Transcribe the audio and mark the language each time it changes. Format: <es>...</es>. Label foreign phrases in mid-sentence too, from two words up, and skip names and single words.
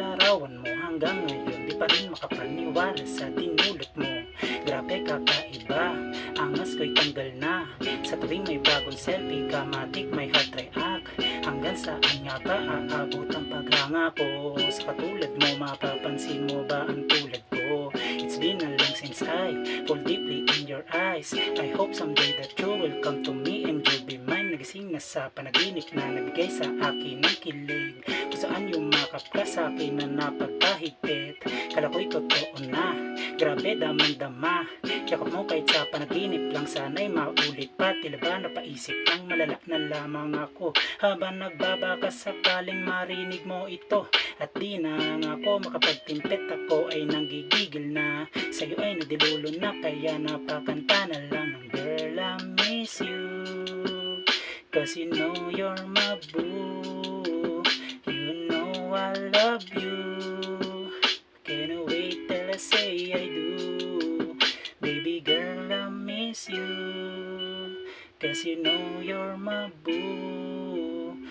<tl>larawan mo hanggang ngayon di pa rin makapaniwala sa dinulot mo. Grabe kakaiba, angas ko'y tanggal na. Sa tuwing may bagong selfie ka, matik may heart react. Hanggang saan nga ba aabot ang paghanga ko? Sa katulad mo, mapapansin mo ba ang tulad ko?</tl> <en>It's been a long since I fall deeply in your eyes. I hope someday that you will come to me and you'll be mine.</en> <tl>Nagising na sa panaginip na nagbigay sa akin ng kilig, kung saan yumakap ka sa akin na napagkahigpit. Kala ko'y totoo na, grabe damang-dama. Yakap mo kahit sa panaginip lang, sana'y maulit pa. Tila ba napaisip ng malala na lamang ako, habang nagbabaka sakaling marinig mo ito. At di na nga ako makapagtimpet, ako ay nanggigigil na. Sa'yo ay nadilulo na, kaya napakanta na lang ng</tl> <en>girl, I miss you, cause you know you're my boo. You know I love you, can't wait till I say I do. Baby girl, I miss you, cause you know you're my boo.</en>